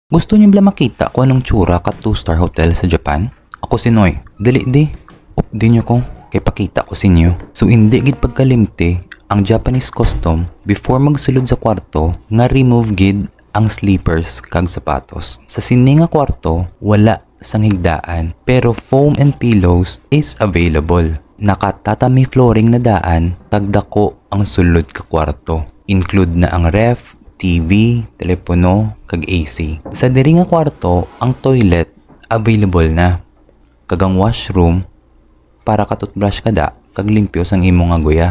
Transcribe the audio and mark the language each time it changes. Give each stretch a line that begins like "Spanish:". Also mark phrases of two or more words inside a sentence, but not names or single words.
Hiligaynon: Gusto niyo bala makita kung anong tsura ka 2-star hotel sa Japan? Ako si Noy. Dali di. Updi niyo ko. Kay pakita ko sa inyo. So hindi gid pagkalimti ang
English: Japanese custom
Hiligaynon: before magsulod sa kwarto nga remove gid ang sleepers kag sapatos. Sa sini nga kwarto wala sang higdaan pero
English: foam and pillows is available.
Hiligaynon: Nakatatami flooring na daan kag dako ang sulod ka kwarto. Include na ang ref, TV, telepono, kag AC. Sa diri nga kwarto, ang toilet available na. Kag ang washroom para ka toothbrush kada kag limpyo sang imo nga guya.